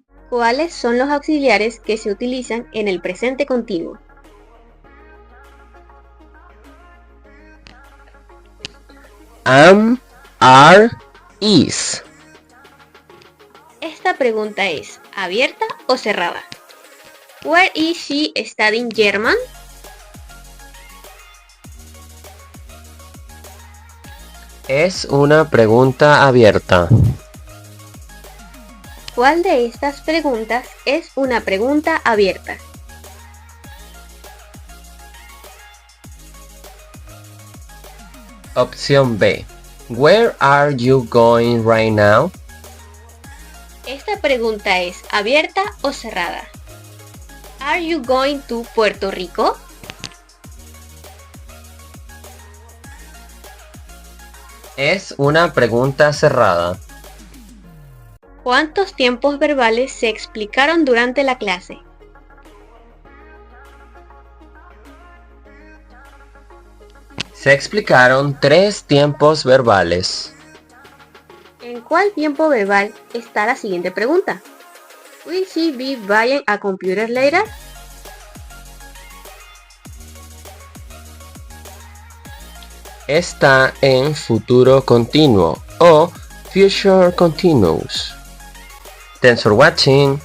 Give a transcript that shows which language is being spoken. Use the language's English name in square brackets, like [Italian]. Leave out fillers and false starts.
[Spanish] ¿Cuáles son los auxiliares que se utilizan en el presente continuo? [English] Am, are, is. [Spanish] Esta pregunta es ¿abierta o cerrada? [English] Where is she studying German? [Spanish] Es una pregunta abierta. ¿Cuál de estas preguntas es una pregunta abierta? Opción B. [English] Where are you going right now? [Spanish] Esta pregunta es ¿abierta o cerrada? [English] Are you going to Puerto Rico? [Spanish] Es una pregunta cerrada. ¿Cuántos tiempos verbales se explicaron durante la clase? Se explicaron 3 tiempos verbales. ¿En cuál tiempo verbal está la siguiente pregunta? [English] Will she be buying a computer later? [Spanish] Está en futuro continuo o future continuous. [English] Thanks for watching.